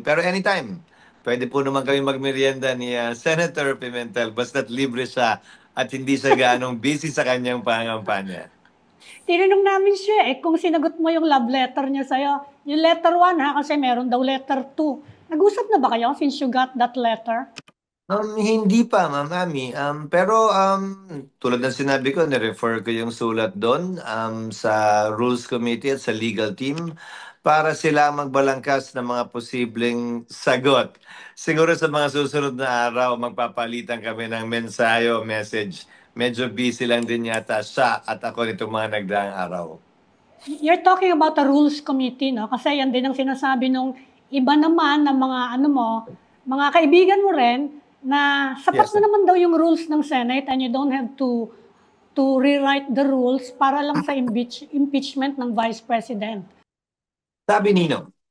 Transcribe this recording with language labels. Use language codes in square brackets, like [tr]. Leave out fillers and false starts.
[tl] Pero anytime, pwede po naman kami magmerienda ni Senator Pimentel basta't libre siya at hindi siya ganong busy sa kanyang pangampanya. Tinanong namin siya kung sinagot mo yung love letter niya sa'yo. Yung letter 1 kasi meron daw letter 2. Nag-usap na ba kayo [en] since you got that letter? [tl] Hindi pa, Ma'am Ami. Pero tulad ng sinabi ko, nirefer ko yung sulat doon sa Rules Committee at sa legal team para sila magbalangkas ng mga posibleng sagot. Siguro sa mga susunod na araw, magpapalitan kami ng mensahe o message. Medyo busy lang din yata siya at ako nitong mga nagdaang araw. [en] You're talking about the Rules Committee, no? [tl] Kasi yan din ang sinasabi nung iba naman ng mga mga kaibigan mo rin, na sapat na naman daw yung rules ng Senate and [en] you don't have to rewrite the rules [tl] para lang sa impeachment ng Vice President. Sabi nino?